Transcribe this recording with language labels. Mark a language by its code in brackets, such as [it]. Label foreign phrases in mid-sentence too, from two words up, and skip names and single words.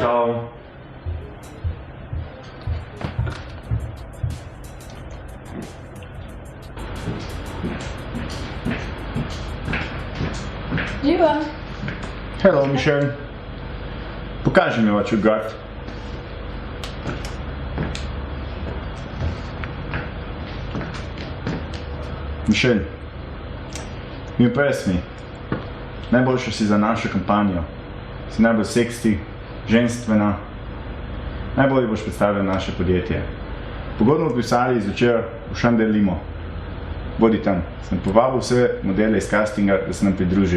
[sl] Čau. Živa. [en] Hello, Michelle. [sl] Pokaži mi [en] what you got. Michelle, [sl] mi pesmi. Najboljša si za našo kampanjo. Si najbolj seksi, ženstvena. Najbolje boš predstavljal naše podjetje. Pogodno odpisali zvečer v Chandel Limo. Bodi tam. Sem povabil vse modele iz castinga, da se nam pridružijo.